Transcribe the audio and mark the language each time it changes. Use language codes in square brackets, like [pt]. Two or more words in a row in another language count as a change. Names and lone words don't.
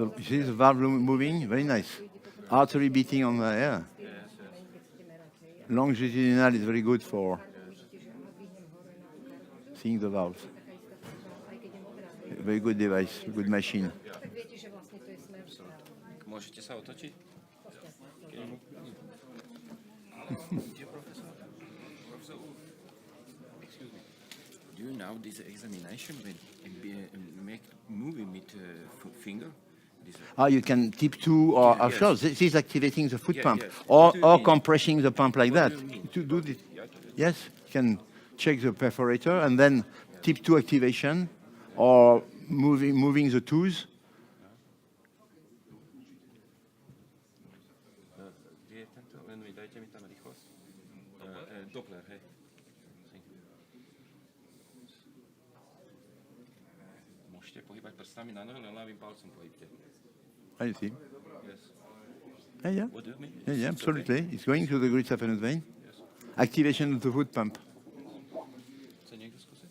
[en] You see the valve moving? Very nice. Artery beating on the air. Longitudinal is very good for seeing the valve. Very good device, good machine. [sk] Môžete sa otočiť? [en] Do you know this examination when make moving with finger? You can tip to, or Yes. sure, this is activating the foot Yeah, pump, yes. What do you or mean? compressing the pump like What that. do you mean? To do this, yes, you can check the perforator and then tip to activation, or moving the tools. Doppler, hey. [sk] Môžete pohybať prstami na nohe, len ľavým palcom pohybte. [en] I see. Yes. Yeah. What do you mean? Yeah, It's absolutely. okay. It's going to the grid saphenous vein. Activation of the foot pump. [sk] Chce niekto skúsiť?